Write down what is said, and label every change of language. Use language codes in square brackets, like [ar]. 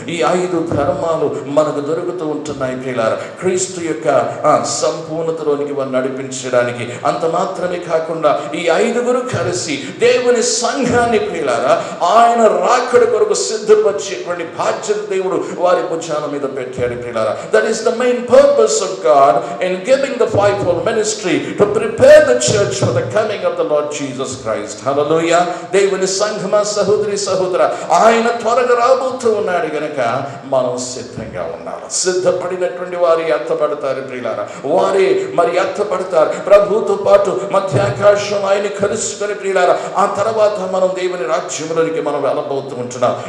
[te] ఈ 5 ధర్మాలు మనకు దొరుకుతూ ఉంటున్నాయి ప్రియులారా. క్రీస్తు యొక్క సంపూర్ణతలోనికి వారు నడిపించడానికి. అంత మాత్రమే కాకుండా ఈ 5గురు కలిసి దేవుని సంఘాన్ని ప్రియులారా ఆయన రాకడ కొరకు సిద్ధపరిచేటువంటి బాధ్యత దేవుడు వారి భుజాల మీద పెట్టాడు ప్రియులారా. [en] That is the main purpose of God in giving the fivefold ministry, to prepare the church for the coming of the Lord Jesus Christ. Hallelujah. [te] దేవుని సంఘమా, సహోదరి సహోదర, ఆయన త్వరగా రాబోతూ ఉన్నాడు గనక మనం సిద్ధంగా ఉండాలి. సిద్ధపడినటువంటి వారు ఎత్తబడతారు ప్రియులారా. వారే మరి ఎత్తబడతారు ప్రభుతో పాటు మధ్యాకాశం ఆయన కలుసుకొని ప్రియులారా. ఆ తర్వాత మనం దేవుని రాజ్యంలోనికి మనం వెళ్ళబోతూ ఉంటున్నాం.